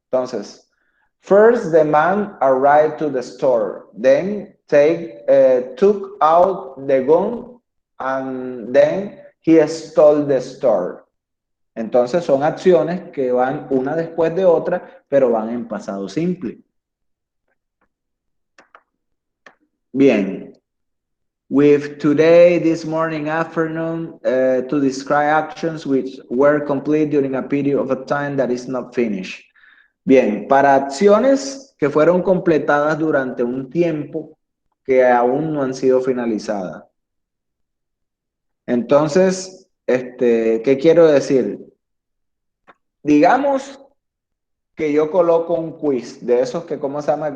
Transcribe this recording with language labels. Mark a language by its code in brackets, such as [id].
[en] Entonces, first the man arrived to the store, then took out the gun and then he stole the store. [es] Entonces son acciones que van una después de otra, pero van en pasado simple. Bien. [en] With today, this morning, afternoon, to describe actions which were complete during a period of a time that is not finished. [es] Bien, para acciones que fueron completadas durante un tiempo que aún no han sido finalizadas. Entonces, ¿qué quiero decir? Digamos que yo coloco un quiz de esos que, ¿cómo se llama?